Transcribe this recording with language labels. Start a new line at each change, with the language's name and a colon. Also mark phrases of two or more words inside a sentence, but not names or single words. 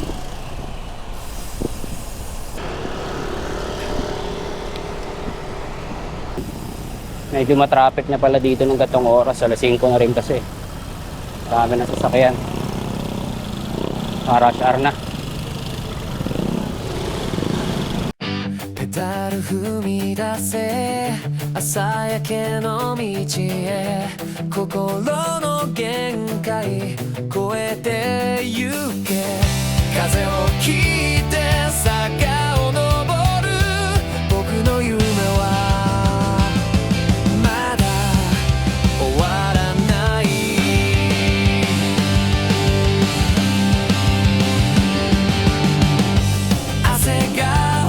Filipino: Medyo matraffic na pala dito ng gatong oras. Alas 5 na rin kasi. Marami na sasakyan.
English: Rush hour
Filipino: na.
Japanese: ペダル踏み出せ朝焼けの道へ心の限界越えてゆけ風を切って坂を登る僕の夢はまだ終わらない汗が